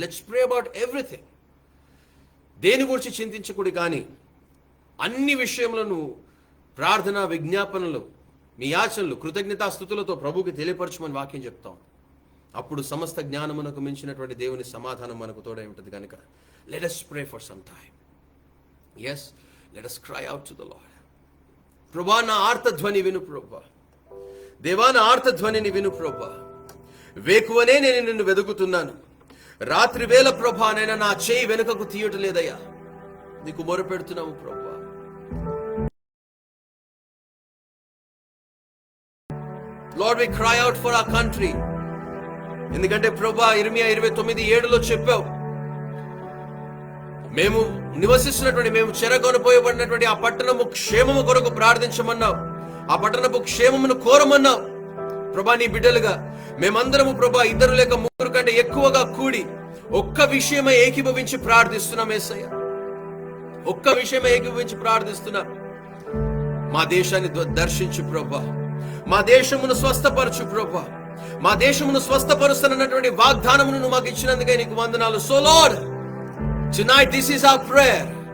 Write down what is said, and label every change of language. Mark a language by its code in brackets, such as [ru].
[en] Let's pray about everything. [te] దేని గురించి చింతించకూడదు, కానీ అన్ని విషయములను ప్రార్థన, విజ్ఞాపనలు, మీ యాచనలు, కృతజ్ఞతాస్తుతులతో ప్రభువుకి తెలియపరచమని వాక్యం చెప్తాం. అప్పుడు సమస్త జ్ఞానమునకు మించినటువంటి దేవుని సమాధానం మనకు తోడై ఉంటుంది. [en] కనుక let us pray for some time. Yes, let us cry out to the Lord. [te] ప్రభా, నా ఆర్తధ్వని విను ప్రభా. దేవా, నా ఆర్తధ్వనిని విను ప్రభా. వేకువనే నేను నిన్ను వెదుకుతున్నాను. రాత్రి వేళ ప్రభా, నేను నా చేయి వెనుకకు తీయటలేదయ్యా. నీకు మొరపెడుతున్నాము ప్రభా. [en] Lord, we cry out for our country. [te] ఎందుకంటే ప్రభా, ఇర్మియా 29:7 చెప్పావు, మేము నివసిస్తున్నటువంటి, మేము చెరగొనపోయబడినటువంటి ఆ పట్టణము క్షేమము కొరకు ప్రార్థించమన్నావు. ఆ పట్టణపు క్షేమమును కోరమన్నావు. ప్రభా, నీ బిడ్డలుగా మేమందరము ప్రభా, 2 లేక 3 కంటే ఎక్కువగా కూడి ఒక్క విషయమై ఏకీభవించి ప్రార్థిస్తున్నాం యేసయ్య. ఒక్క విషయమై ఏకీభవించి ప్రార్థిస్తున్నాం. మా దేశాన్ని దర్శించు ప్రభా, మా దేశమును స్వస్థపరచు ప్రభా. మా దేశమును స్వస్థపరుస్తున్నటువంటి వాగ్దానమును మాకు ఇచ్చినందుకే నీకు వందనాలు. [en] So Lord, tonight this is our prayer.